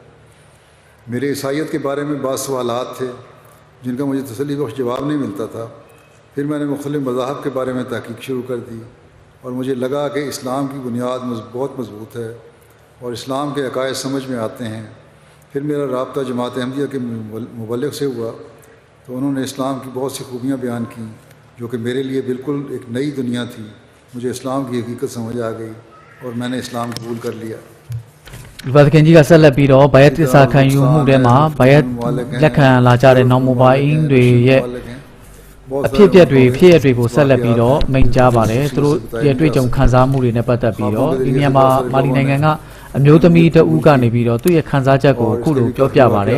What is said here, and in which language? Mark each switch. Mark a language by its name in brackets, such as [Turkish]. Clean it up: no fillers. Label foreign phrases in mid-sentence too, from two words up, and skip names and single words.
[Urdu] میرے عیسائیت کے بارے میں بعض سوالات تھے جن کا مجھے تسلی بخش جواب نہیں ملتا تھا پھر میں نے مختلف مذاہب کے بارے میں تحقیق شروع کر دی اور مجھے لگا کہ اسلام کی بنیاد بہت مضبوط ہے اور اسلام کے عقائد سمجھ میں آتے ہیں پھر میرا رابطہ جماعت احمدیہ کے مبلغ سے ہوا تو انہوں نے اسلام کی بہت سی خوبیاں بیان کی جو کہ میرے لیے بالکل ایک نئی دنیا تھی مجھے اسلام کی حقیقت سمجھ آ گئی اور میں نے اسلام قبول کر لیا [Burmese] ဒီပါခင်ကြီးကဆက်လက်ပြီးတော့ဘာယတ်သစ္စာခံယူမှုထဲမှာဘာယတ်လက်ခံလာကြတဲ့နောင်မိုဘိုင်းတွေရဲ့အဖြစ်အပျက်တွေဖြစ်ရတွေကိုဆက်လက်ပြီးတော့မိန့်ကြားပါတယ်သူတို့ရဲ့တွေ့ကြုံခံစားမှုတွေနဲ့ပတ်သက်ပြီးတော့ဒီနေရာမှာမာလီနိုင်ငံကအမျိုးသမီးတဦးကနေပြီးတော့သူ့ရဲ့ခံစားချက်ကိုအခုလိုပြောပြပါတယ်